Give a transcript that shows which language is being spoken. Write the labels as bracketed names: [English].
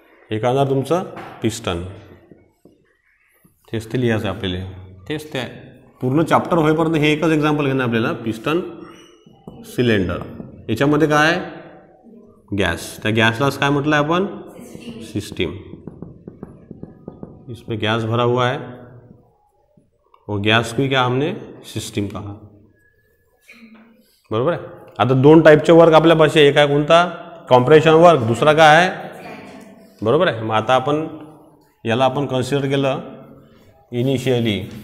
[Marathi] हे काढणार तुमचं पिस्टन. तेच ते लिहायचं आपल्याला. तेच ते पूर्ण चॅप्टर होईपर्यंत हे एकच एक्झाम्पल घेणं आपल्याला, पिस्टन सिलेंडर. याच्यामध्ये काय आहे, गैस. त्या गैसलाच काय म्हटलं आहे अपन, सिस्टम. [Hindi] इसमें गैस भरा हुआ है, वो गैस को क्या हमने सिस्टम कहा. [Marathi] बरोबर आहे. आता दोन टाईपचे वर्क आपल्यापाशी, एक आहे कोणता, कॉम्प्रेशन वर्क, दुसरा काय आहे, बरोबर आहे. मग आता आपण याला आपण कन्सिडर केलं इनिशियली.